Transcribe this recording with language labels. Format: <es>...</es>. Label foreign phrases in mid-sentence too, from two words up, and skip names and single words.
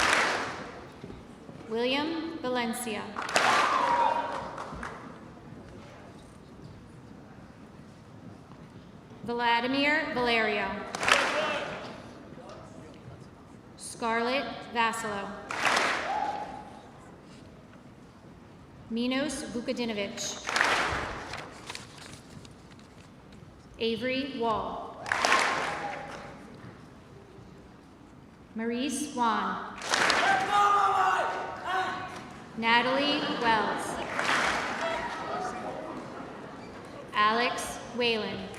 <en>William Valencia. Vladimir Valerio. Scarlett Vasilo. Minos Vukadinovich. Avery Wall. Maurice Wan. Natalie Wells. Alex Whalen.</en>